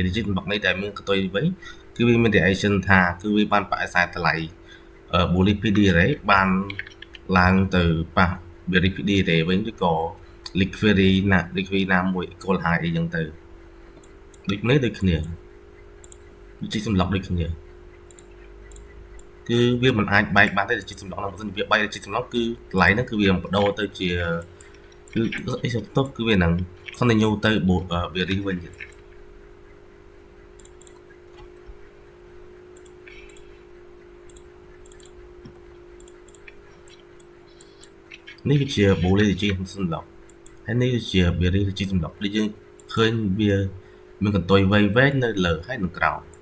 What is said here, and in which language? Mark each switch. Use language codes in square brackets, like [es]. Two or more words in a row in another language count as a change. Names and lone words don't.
[km] ជាសម្រាប់នេះដែលមានកន្ទុយវិញគឺវាមាន reaction ថាគឺវាបានបដិសេធតម្លៃ [en] bullish PD rate [km] បានឡើងទៅប៉ះ [en] bearish PD rate [km] វិញឬក៏ liquidity ណាមួយ [en] equal high [km] អីចឹងទៅដូចនេះដូចគ្នាជាសម្រាប់ដូចគ្នា គឺវាមិនអាចបែកបានទេជាសម្រាប់ហ្នឹងបើមិនវាបែកជាសម្រាប់គឺតម្លៃហ្នឹងគឺវាបដូរទៅជាគឺអីទៅគឺវានឹង continue ទៅ bearish វិញទៀតនេះគឺជា bullish ជាសម្រាប់ហើយនេះគឺជា bearish ជាសម្រាប់ដូចយើងឃើញវាមានកន្ទុយវែងនៅលើហើយនៅក្រោម